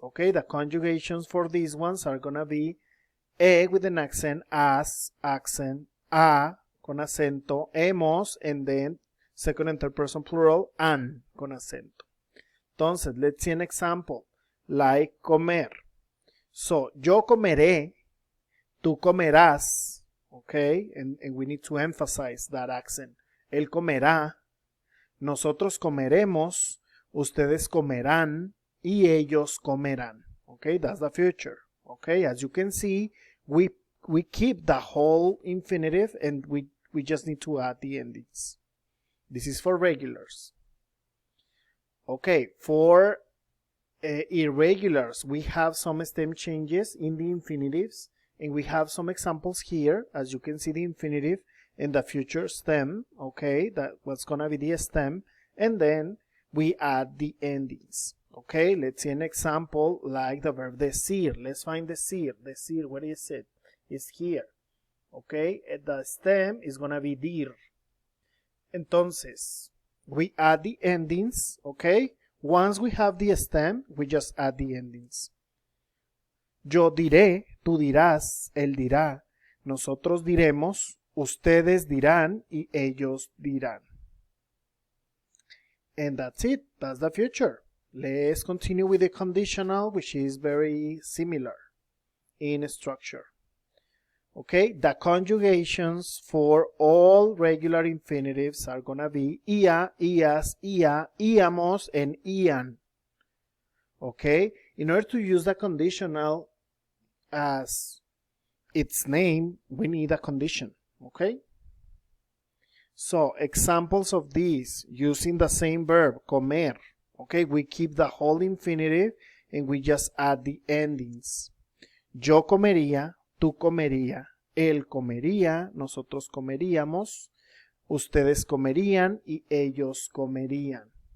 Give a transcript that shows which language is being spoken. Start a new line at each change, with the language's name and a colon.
English: Okay, the conjugations for these ones are gonna be with an accent, as, accent,
Spanish: a con acento,
English: hemos, and then second and third person plural,
Spanish: an con acento.
English: Entonces, let's see an example, like comer. So,
Spanish: yo comeré, tú comerás,
English: okay, and we need to emphasize that accent.
Spanish: Él comerá, nosotros comeremos, ustedes comerán, y ellos comerán.
English: Okay, that's the future. Okay, as you can see, we keep the whole infinitive and we just need to add the endings. This is for regulars. Okay, for irregulars, we have some stem changes in the infinitives, and we have some examples here. As you can see, the infinitive and the future stem, okay, that what's gonna be the stem, and then we add the endings. Okay, let's see an example like the verb decir. Let's find decir. Decir, where is it? It's here. Okay, the stem is gonna be dir. Entonces, we add the endings, okay? Once we have the stem, we just add the endings.
Spanish: Yo diré, tú dirás, él dirá, nosotros diremos, ustedes dirán y ellos dirán.
English: And that's it. That's the future. Let's continue with the conditional, which is very similar in structure. Okay, the conjugations for all regular infinitives are gonna be ia, ias, ia, íamos, and ian. Okay, in order to use the conditional as its name, we need a condition. Okay, so examples of these using the same verb, comer. Okay, we keep the whole infinitive and we just add the endings.
Spanish: Yo comería, tú comería, él comería, nosotros comeríamos, ustedes comerían y ellos comerían.